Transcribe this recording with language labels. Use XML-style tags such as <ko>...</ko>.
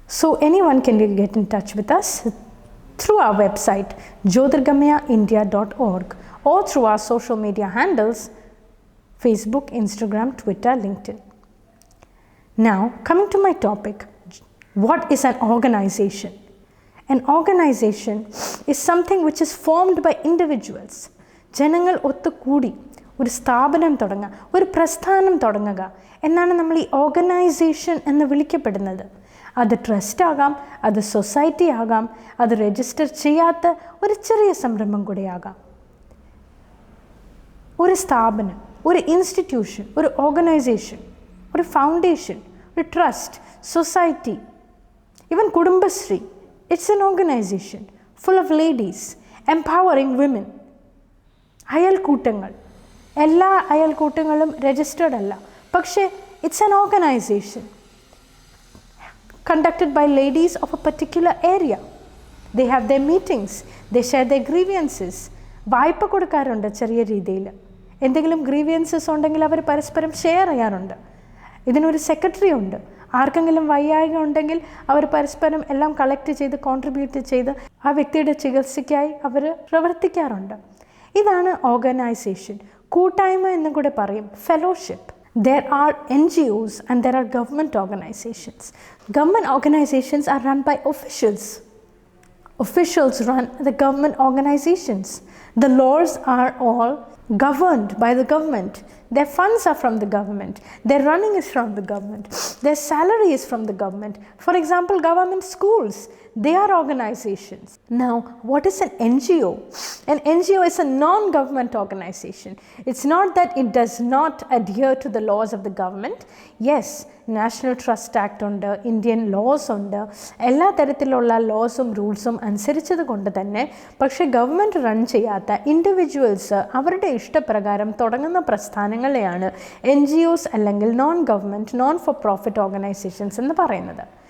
<en>So anyone can get in touch with us through our website jyotirgamayaindia.org or through our social media handles Facebook, Instagram, Twitter, LinkedIn. Now coming to my topic, what is an organization? An organization is something which is formed by individuals.</en> <ml>ജനങ്ങൾ ഒത്തുകൂടി ഒരു സ്ഥാപനം തുടങ്ങുക, ഒരു പ്രസ്ഥാനം തുടങ്ങുക എന്നാണ് നമ്മൾ ഈ ഓർഗനൈസേഷൻ എന്ന് വിളിക്കപ്പെടുന്നത്. അത് ട്രസ്റ്റ് ആകാം, അത് സൊസൈറ്റി ആകാം, അത് രജിസ്റ്റർ ചെയ്യാത്ത ഒരു ചെറിയ സംരംഭം കൂടെയാകാം. ഒരു സ്ഥാപനം, ഒരു ഇൻസ്റ്റിറ്റ്യൂഷൻ, ഒരു ഓർഗനൈസേഷൻ, ഒരു ഫൗണ്ടേഷൻ, ഒരു trust, society, even Kudumbashree,</ml> <en>It's an organisation full of ladies empowering women.</en> <ml>അയൽക്കൂട്ടങ്ങൾ, എല്ലാ അയൽക്കൂട്ടങ്ങളും രജിസ്റ്റേർഡ് അല്ല, പക്ഷേ</ml> <en>It's an organisation conducted by ladies of a particular area. They have their meetings, they share their grievances.</en> <ml>വായ്പ കൊടുക്കാറുണ്ട് ചെറിയ രീതിയിൽ. എന്തെങ്കിലും grievances ഉണ്ടെങ്കിൽ അവർ പരസ്പരം ഷെയർ ചെയ്യാറുണ്ട്. ഇതിനൊരു സെക്രട്ടറി ഉണ്ട്. ആർക്കെങ്കിലും വയ്യായ്ക ഉണ്ടെങ്കിൽ അവർ പരസ്പരം എല്ലാം കളക്ട് ചെയ്ത് കോൺട്രിബ്യൂട്ട് ചെയ്ത് ആ വ്യക്തിയുടെ ചികിത്സയ്ക്കായി അവർ പ്രവർത്തിക്കാറുണ്ട്. ഇതാണ് ഓർഗനൈസേഷൻ. കൂട്ടായ്മ എന്നും കൂടെ പറയും, fellowship.</ml> <en>There are NGOs and there are government organizations. Government organizations are run by officials. Officials run the government organizations. The laws are all governed by the government. Their funds are from the government. Their running is from the government. Their salary is from the government. For example, government schools, they are organizations. Now, what is an NGO? An NGO is a non-government organization. It's not that it does not adhere to the laws of the government.</en> <ml>Yes, National Trust Act ഉണ്ട്, Indian laws ഉണ്ട്, എല്ലാ തരത്തിലുള്ള ലോസും റൂൾസും അനുസരിച്ചത് കൊണ്ട് തന്നെ. പക്ഷേ government run ചെയ്യാത്ത individuals അവരുടെ ഇഷ്ടപ്രകാരം തുടങ്ങുന്ന പ്രസ്ഥാനങ്ങളെയാണ് NGOs അല്ലെങ്കിൽ non government, known for profit organisations എന്ന് പറയുന്നത്.</ml>